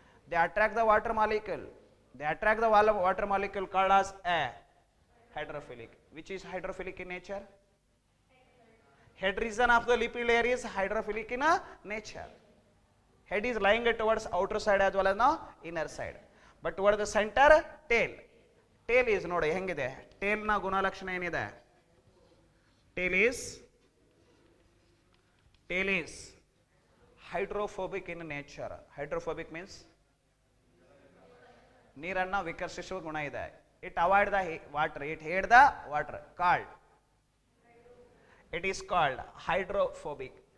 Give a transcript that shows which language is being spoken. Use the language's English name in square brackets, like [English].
[English] They attract the water molecule. Water molecule called as a hydrophilic. Which is hydrophilic in nature? Head region of the lipid layer is hydrophilic in nature. Head is lying towards outer side as well as the inner side. But towards the center, tail. Tail is [Kannada] ನೋಡಿ ಹೆಂಗಿದೆ? tail ನ ಗುಣಲಕ್ಷಣ ಏನಿದೆ? [English] Tail is hydrophobic in nature. Hydrophobic means [Kannada] ನೀರನ್ನ ವಿಕರ್ಷಿಸುವ ಗುಣ ಇದೆ. [English] It avoid the water. It hate the water. Called. It is called hydrophobic.